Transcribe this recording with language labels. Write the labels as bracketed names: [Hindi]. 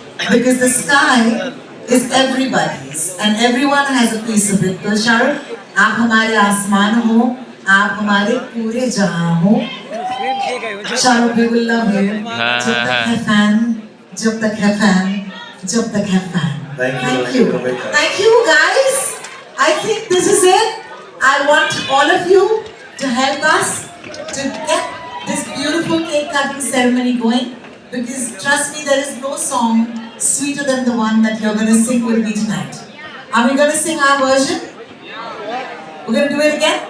[English] Because the sky is everybody's and everyone has a piece of it. [Hindi] तो शाहरुख, आप हमारे आसमान हो, आप हमारे पूरे जहां हो. [English] Shahrukh, we will love you. [Hindi] जब तक है फैन, जब तक है फैन, जब तक है fan. [English] Thank you. Thank you guys. I think this is it. I want all of you to help us to get this beautiful cake cutting ceremony going, because trust me, there is no song sweeter than the one that you're going to sing with me tonight. Are we going to sing our version? We're going to do it again?